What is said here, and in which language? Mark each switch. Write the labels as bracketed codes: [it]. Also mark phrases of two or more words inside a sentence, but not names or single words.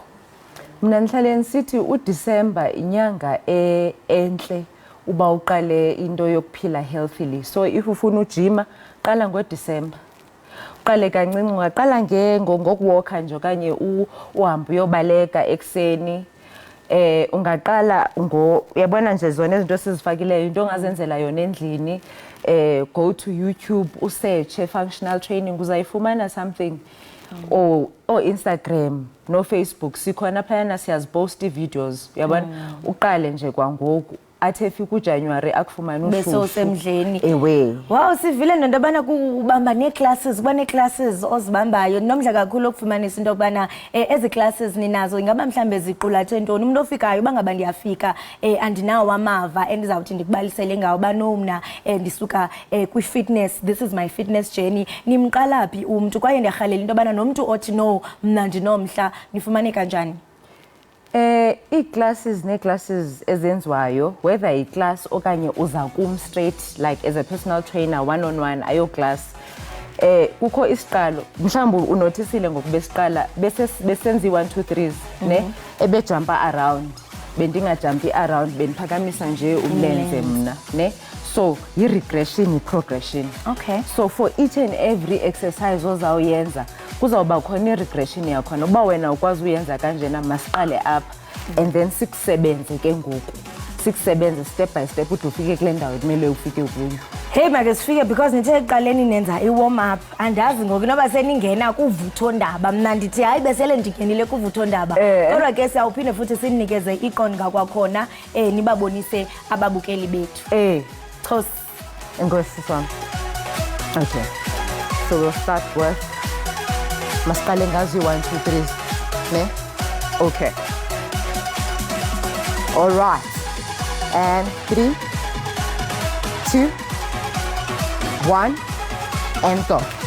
[xh] Mna ndihlale ndisithi uDisemba inyanga entle uba uqale into yokuphila healthily. So if ufuna ujima qala ngoDisemba, uqale kancinci, ungaqala ngokuwalka nje okanye uhambe uyobaleka ekuseni. Ungaqala uyabona nje zona izinto esizifakileyo into ongazenzela yona endlini. [en] Go to YouTube [xh] usearch [en] functional training [xh] uzayifumana something. Or Instagram no Facebook sikhona phayana siyazipost videos uyabona. Uqale nje kwangoku athe efika uJanuwari akufumana ushushu bese usemdleni. Ewe. Wow, sivile nento yobana kubamba nee-classes kuba nee-classes ozibambayo nomdla kakhulu okufumanisa into yokubana ezi classes ninazo ingaba mhlambe ziqulathe ntoni umuntu ofikayo bangaba ndiyafika andinawo amava endizawuthi ndikubalisele ngawo bano mna ndisuka kwi-fitness, [en] this is my fitness journey. [xh] Nimqala phi umntu kwaye ndiyarhalela into yobana nomntu othi no mna ndinomhla nifumaneka njani? Ii-classes nee-classes ezenziwayo whether i-class okanye uza kum [en] straight like as a personal trainer one-on-one [xh] ayo class kukho isiqalo mhlawumbi unothisile ngoku besiqala besenza i-1 2 3s ne ebejumpa around bendingajumpi around bendiphakamisa nje umlenze mna ne. So yi-regression yi-progression. Okay. So for each and every exercise ozawuyenza kuzawuba khona i-regression yakhona uba wena ukwazi uyenza kanjena masiqale apha [en] and then [xh] sikusebenze ke ngoku sikusebenze [en] step by step [xh] ude ufike kule ndawo ekumele ufike kuyo. Hey make sifike because nithe eqaleni nenza [en] i-warm up [xh] andazi ngoku noba seningena kuvuthondaba mna ndithi hayi besele ndingenile kuvuthondaba kodwa ke siyawuphinde futhi sinikeze iqonga kwakhona nibabonise ababukeli bethu. Chos enkosi sami. [en] Okay, so we'll start with [xh] masiqale ngazo [en] 1 2 3 ne. Okay, all right, and 3 2 1 and go.